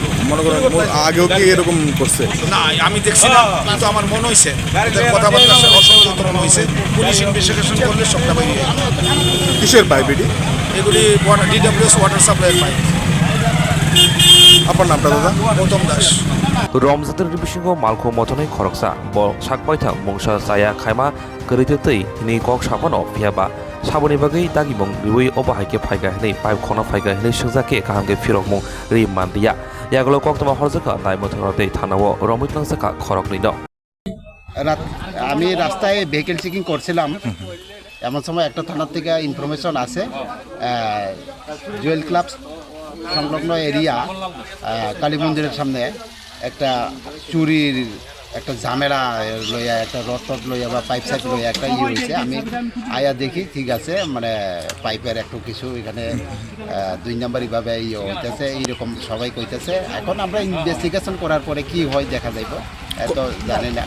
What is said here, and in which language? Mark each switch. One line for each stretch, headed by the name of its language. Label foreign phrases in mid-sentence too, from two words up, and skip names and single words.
Bangla: মনে করেন আগেও কি এরকম করছে না আমি দেখছি না কিন্তু আমার মনে হয়েছে কথাবার্তা অসংযত মনে হয়েছে
English: police investigation
Bangla: করলে সবটা পাই দিয়ে কিসের পাইপ এটি এগুলি DWS
English: water supply pipe
Bangla: আপনার নামটা দাদা গৌতম দাস
Kok Borok: Romjakkha Ribisingo Malko Motonai Khoroksa Bo Sakpaita Mongsha Zaya Khaima Gritei Ni Kok Sapano Fiaba Saboni Bagi Dagimong Riwi Obahaike Phaiga Hini Pipe Khona Phaiga Hini Shungzake Kahange Firokmong Rimandia Yaglo Koktama Horzaka Daimotonote Thanawo Romjakkha Khoroknwi
Bangla: আমি রাস্তায়
English: vehicle checking
Bangla: করছিলাম এমন সময় একটা থানার থেকে ইনফরমেশন আছে জুয়েল ক্লাব সংলগ্ন এরিয়া কালী মন্দিরের সামনে একটা চুরির একটা ঝামেলা লইয়া একটা রড লইয়া বা পাইপ সাইপ লইয়া একটা হয়েছে আমি আয়া দেখি ঠিক আছে মানে পাইপের একটু কিছু এখানে 2 নাম্বার এইভাবে হইতেছে এইরকম সবাই কইতেছে এখন আমরা ইনভেস্টিগেশন করার পরে কি হয় দেখা যাইব এত জানি না